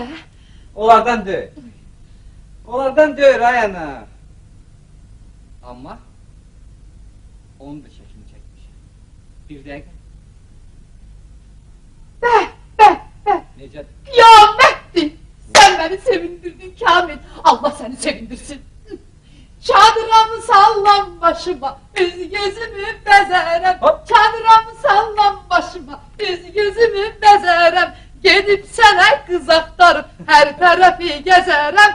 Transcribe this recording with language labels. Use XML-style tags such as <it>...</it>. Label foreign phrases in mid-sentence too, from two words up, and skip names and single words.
<az>Onlardan deyil. Onlardan deyil ay ana. Amma onun da şeklini çəkmiş. Bir dəqiqə. Necədir?</az> <tr>Kıyamettir. Sen beni sevindirdin Kamil. Allah seni sevindirsin.</tr> <az>Çadırımı sallam başıma, üz gözümü bezerem. Çadırımı sallam başıma, üz gözümü bezerem.</az> <tr>Gedip sana kız aktarıp her tarafı gezerem.</tr>